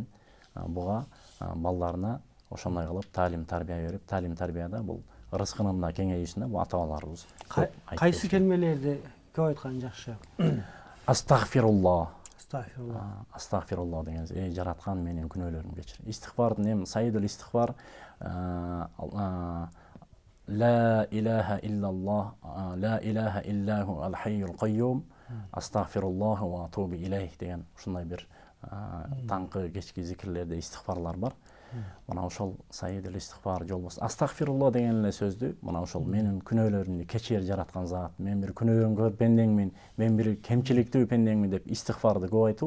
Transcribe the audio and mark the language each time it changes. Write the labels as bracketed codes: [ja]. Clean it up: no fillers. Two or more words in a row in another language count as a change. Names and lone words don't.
[ky] Буга балдарына ошондой кылып талим тарбия берип, талим тарбияда бул рызкынын да кеңейишине бул ата-бабаларыбыз көп айтып. Кайсы келмелерди көп айткан жакшы? Астагфируллах. Астагфируллах деген эй жараткан менин күнөөлөрүмдү кечир. Истигфардын эми [ar] سيد الاستغفار لا إله إلا الله لا إله إلا هو الحي القيوم أستغفر الله وأتوب إليه [ky] деген ушундай бир таңкы кечки зикирлерде истигфарлар бар. Мына ошол [ar] سيد الاستغفار [ky] жолбос. Астагфируллах деген эле сөздү мына ошол менин күнөөлөрүмдү кечир жараткан зат, мен бир күнөөдөн көп пендеңмин, мен бир кемчиликтүү пендеңмин деп истигфарды көп айтуу.